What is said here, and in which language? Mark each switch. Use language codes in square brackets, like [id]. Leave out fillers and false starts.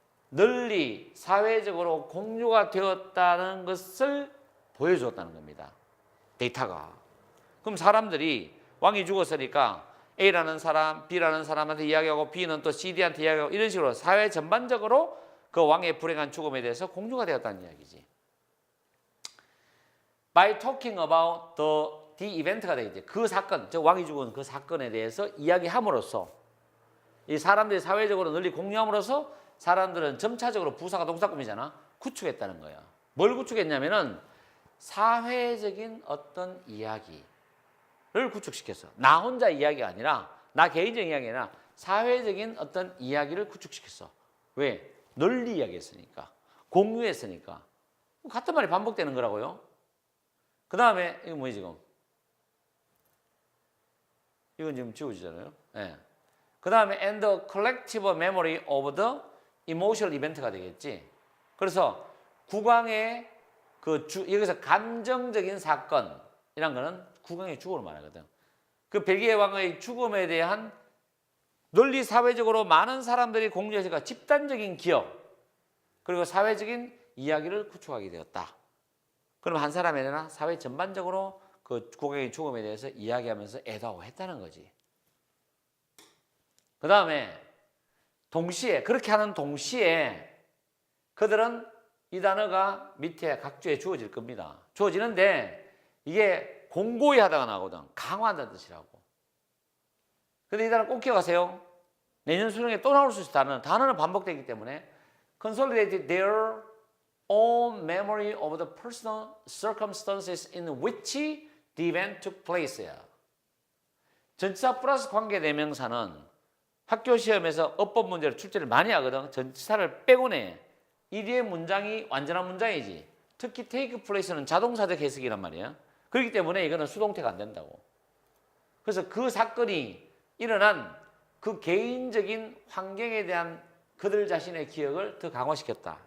[ko] 널리 사회적으로 공유가 되었다는 것을 보여줬다는 겁니다. 데이터가. 그럼 사람들이 왕이 죽었으니까 A라는 사람, B라는 사람한테 이야기하고 B는 또 CD한테 이야기하고 이런 식으로 사회 전반적으로 그 왕의 불행한 죽음에 대해서 공유가 되었다는 이야기지. [en] By talking about the event [ko] 가 되겠지. 그 사건, 즉 왕이 죽은 그 사건에 대해서 이야기함으로써 이 사람들이 사회적으로 널리 공유함으로써 사람들은 점차적으로 부사가 동사구문이잖아. 구축했다는 거야. 뭘 구축했냐면은 사회적인 어떤 이야기를 구축시켰어. 나 혼자 이야기가 아니라, 나 개인적인 이야기가 아니라 사회적인 어떤 이야기를 구축시켰어. 왜? 널리 이야기했으니까. 공유했으니까. 같은 말이 반복되는 거라고요. 그 다음에 이거 뭐지 지금? 이건 지금 지워지잖아요. 네. 그 다음에 [en] and the collective memory of the emotional event [ko] 가 되겠지. 그래서 국왕의 여기서 감정적인 사건이란 거는 국왕의 죽음을 말하거든. 그 벨기에 왕의 죽음에 대한 널리 사회적으로 많은 사람들이 공유해서 집단적인 기억 그리고 사회적인 이야기를 구축하게 되었다. 그럼 한 사람이 아니라 사회 전반적으로 그 국왕의 죽음에 대해서 이야기하면서 애도했다는 거지. 그 다음에 동시에, 그렇게 하는 동시에 그들은 이 단어가 밑에 각주에 주어질 겁니다. 주어지는데 이게 공고히 하다가 나오거든. 강화한다는 뜻이라고. 근데 이 단어 꼭 기억하세요. 내년 수능에 또 나올 수 있는 단어는 반복되기 때문에 [en] consolidated their all memory of the personal circumstances in which the event took place야. [ko] 전치사 플러스 관계대명사는 학교 시험에서 어법 문제를 출제를 많이 하거든. 전치사를 빼고네. 이 뒤에 문장이 완전한 문장이지. 특히 take place는 자동사적 해석이란 말이야. 그렇기 때문에 이거는 수동태가 안 된다고. 그래서 그 사건이 일어난 그 개인적인 환경에 대한 그들 자신의 기억을 더 강화시켰다.